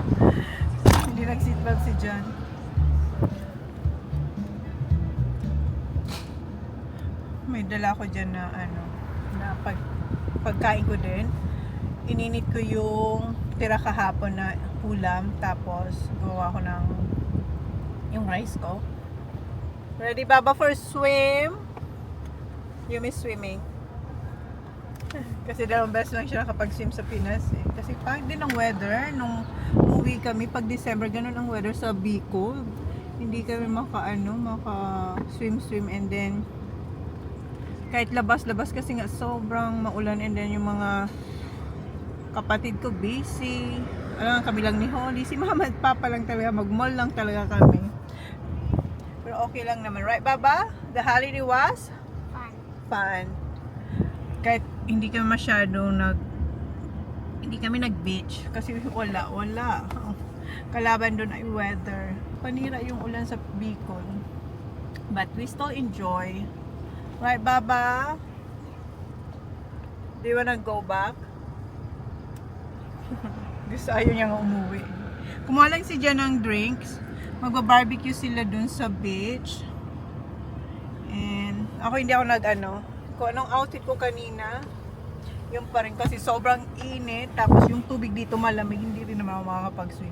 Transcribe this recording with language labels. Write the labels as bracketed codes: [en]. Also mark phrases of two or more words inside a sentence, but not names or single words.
[tl] Hindi nag-seatbelt si John. May dala ko dyan na na pagkain ko din. Ininit ko yung tira kahapon na ulam, tapos gawa ko ng yung rice ko. [en] Ready, Baba, for swim? You miss swimming? [tl] Kasi dalawang beses lang siya nakapag-swim sa Pinas eh. Kasi pag din ang weather, nung umuwi kami, pag December, ganun ang weather sa Bicol. Hindi kami maka-swim, [en] and then [tl] kahit labas-labas kasi nga sobrang maulan, [en] and then [tl] yung mga kapatid ko busy. Alam, kami lang ni Holly. Si Mama at Papa lang talaga, mag-mall lang talaga kami. Pero okay lang naman. [en] Right, Baba? The holiday was? Fun. [tl] Kahit hindi kami nag-beach kasi wala. Kalaban doon ay weather. Panira yung ulan sa Bicol. [en] But we still enjoy. Right, Baba? Do you wanna go back? [tl] Gusto ayaw niya nga umuwi. Kumuha lang si Jan ng drinks. Magba-barbecue sila dun sa beach. And ako hindi ako kung anong outfit ko kanina, yung pa rin kasi sobrang init, tapos yung tubig dito malamig, hindi rin naman ako makakapag-swim.